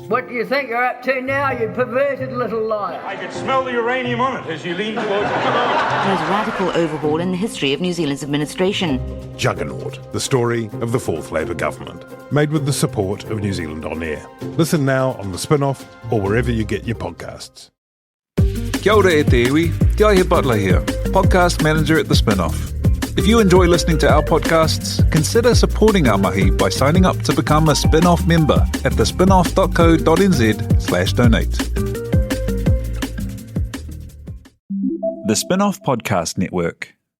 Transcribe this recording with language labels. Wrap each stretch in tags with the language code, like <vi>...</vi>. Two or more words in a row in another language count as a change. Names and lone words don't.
<en>What do you think you're up to now, you perverted little liar? I could smell the uranium on it as you lean towards the most radical overhaul in the history of New Zealand's administration. Juggernaut, the story of the Fourth Labour Government, made with the support of New Zealand On Air. Listen now on the Spinoff or wherever you get your podcasts.</en> <mi>Kia ora e te iwi,</mi> <en>Te Aihe Butler here, podcast manager at the Spinoff. If you enjoy listening to our podcasts, consider supporting our mahi by signing up to become a Spinoff member at thespinoff.co.nz/donate. The Spinoff Podcast Network.</en>